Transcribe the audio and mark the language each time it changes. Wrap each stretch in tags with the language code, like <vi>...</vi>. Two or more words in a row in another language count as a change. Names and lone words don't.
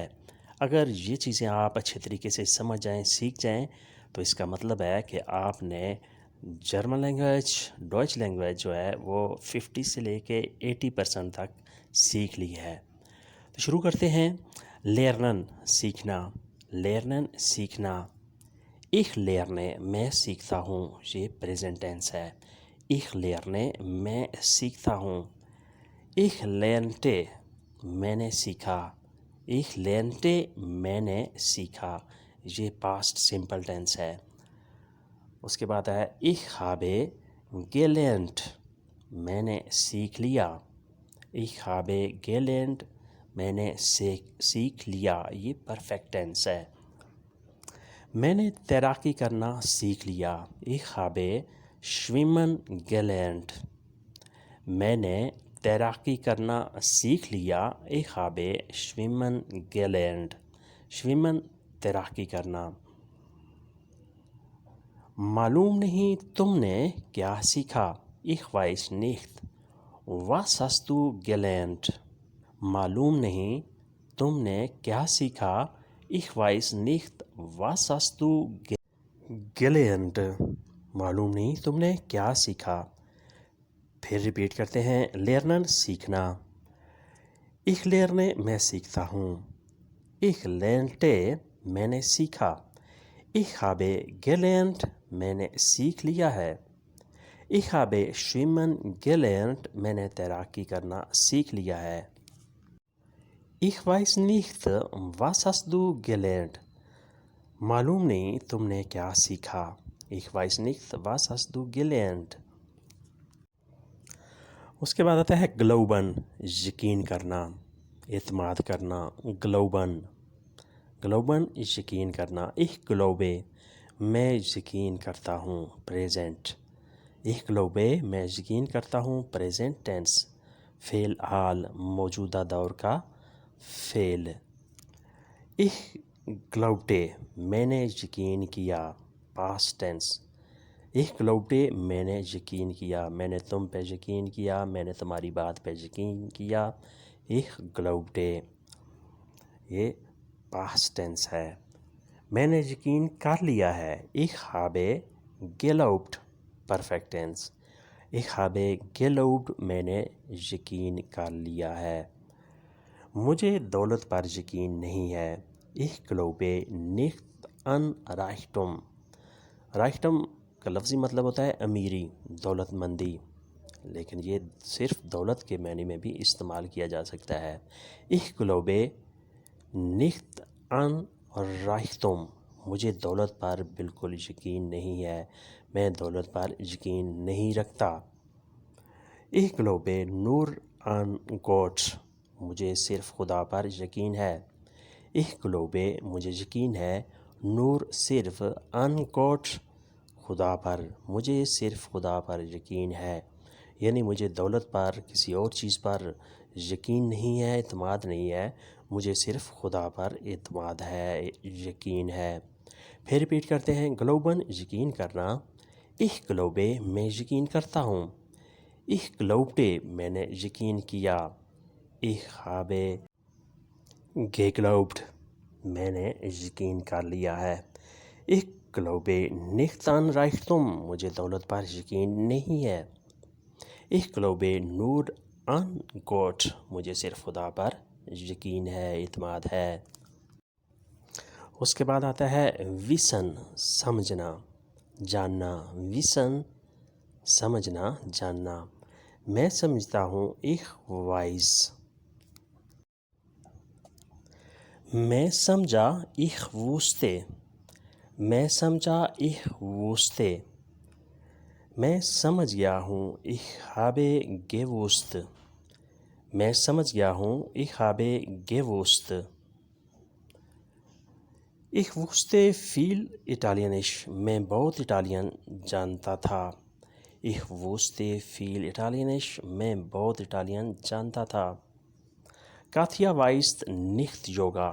<ur>اگر یہ چیزیں آپ اچھے طریقے سے سمجھ جائیں، سیکھ جائیں، تو اس کا مطلب ہے کہ آپ نے</ur> <en>German language, Deutsch language</en> <ur>جو ہے وہ 50 سے لے کے 80% تک سیکھ لی ہے۔ تو شروع کرتے ہیں۔ لیرنن سیکھنا، لیرنن سیکھنا۔</ur> <de>ich lerne</de> <ur>میں سیکھتا ہوں، یہ</ur> <en>present tense</en> <ur>ہے۔</ur> <de>ich lerne</de> <ur>میں سیکھتا ہوں۔</ur> <de>ich lernte</de> <ur>میں نے سیکھا۔</ur> <de>ich lernte</de> <ur>میں نے سیکھا، یہ</ur> <en>past simple tense</en> <ur>ہے۔ اس کے بعد ہے</ur> <de>ich habe gelernt</de> <ur>میں نے سیکھ لیا۔</ur> <de>ich habe gelernt</de> <ur>میں نے سیکھ لیا، یہ</ur> <en>perfect tense</en> <ur>ہے۔ میں نے تیراکی کرنا سیکھ لیا۔</ur> <de>ich habe schwimmen gelernt</de> <ur>میں نے تیراکی کرنا سیکھ لیا۔</ur> <de>ich habe schwimmen gelernt schwimmen</de> <ur>تیراکی کرنا۔ معلوم نہیں تم نے کیا سیکھا۔</ur> <de>ich weiß nicht was hast du gelernt</de> <ur>معلوم نہیں تم نے کیا سیکھا۔</ur> <de>ich weiß nicht was hast du gelernt</de> <ur>معلوم نہیں تم نے کیا سیکھا۔ پھر ریپیٹ کرتے ہیں۔ لیرنن سیکھنا۔</ur> <de>ich lerne</de> <ur>میں سیکھتا ہوں۔</ur> <de>ich lernte</de> <ur>میں نے سیکھا۔</ur> <de>ich habe gelernt</de> <ur>میں نے سیکھ لیا ہے۔</ur> <de>ich habe schwimmen gelernt</de> <ur>میں نے تیراکی کرنا سیکھ لیا ہے۔</ur> <de>ich weiß nicht was hast du gelernt</de> <ur>معلوم نہیں تم نے کیا سیکھا۔</ur> <de>ich weiß nicht was hast du gelernt۔</de> <ur>اس کے بعد آتا ہے گلوبن، یقین کرنا، اعتماد کرنا۔ گلوبن، گلوبن یقین کرنا۔</ur> <de>ich glaube</de> <ur>میں یقین کرتا ہوں، پریزنٹ۔</ur> <de>ich glaube</de> <ur>میں یقین کرتا ہوں،</ur> <en>present tense,</en> <ur>فی الحال موجودہ دور کا فعل۔</ur> <de>ich glaubte</de> <ur>میں نے یقین کیا،</ur> <en>past tense.</en> <de>ich glaubte</de> <ur>میں نے یقین کیا، میں نے تم پہ یقین کیا، میں نے تمہاری بات پہ یقین کیا۔</ur> <de>ich glaubte</de> <ur>یہ</ur> <en>past tense</en> <ur>ہے۔ میں نے یقین کر لیا ہے۔</ur> <de>ich habe geglaubt</de> <en>perfect tense.</en> <de>ich habe geglaubt</de> <ur>میں نے یقین کر لیا ہے۔ مجھے دولت پر یقین نہیں ہے۔</ur> <de>ich glaube nicht an Reichtum</de> <ur>Reichtum کا لفظی مطلب ہوتا ہے امیری، دولت مندی، لیکن یہ صرف دولت کے معنی میں بھی استعمال کیا جا سکتا ہے۔</ur> <de>ich glaube nicht an Reichtum</de> <ur>مجھے دولت پر بالکل یقین نہیں ہے، میں دولت پر یقین نہیں رکھتا۔</ur> <de>ich glaube nur an Gott</de> <ur>مجھے صرف خدا پر یقین ہے۔</ur> <de>ich glaube</de> <ur>مجھے یقین ہے، نور صرف</ur> <de>an Gott</de> <ur>خدا پر، مجھے صرف خدا پر یقین ہے، یعنی مجھے دولت پر، کسی اور چیز پر یقین نہیں ہے، اعتماد نہیں ہے، مجھے صرف خدا پر اعتماد ہے، یقین ہے۔ پھر ریپیٹ کرتے ہیں۔ گلوبن یقین کرنا۔</ur> <de>ich glaube</de> <ur>میں یقین کرتا ہوں۔</ur> <de>ich glaubte</de> <ur>میں نے یقین کیا۔</ur> <de>ich habe geglaubt</de> <ur>میں نے یقین کر لیا ہے۔</ur> <de>ich glaube nicht an Reichtum</de> <ur>مجھے دولت پر یقین نہیں ہے۔</ur> <de>ich glaube nur an Gott</de> <ur>مجھے صرف خدا پر یقین ہے، اعتماد ہے۔ اس کے بعد آتا ہے ویسن، سمجھنا، جاننا۔ ویسن سمجھنا، جاننا۔ میں سمجھتا ہوں۔</ur> <de>ich weiß</de> <ur>میں سمجھا۔</ur> <de>ich wusste</de> <ur>میں سمجھا۔</ur> <de>ich wusste</de> <ur>میں سمجھ گیا ہوں۔</ur> <de>ich habe gewusst</de> <ur>میں سمجھ گیا ہوں۔</ur> <de>ich habe gewusst Ich wusste viel Italienisch.</de> <ur>میں بہت اٹالین جانتا تھا.</ur> <de>Ich wusste viel Italienisch.</de> <ur>میں بہت اٹالین جانتا تھا.</ur> <de>Katja weiß nicht Yoga.</de>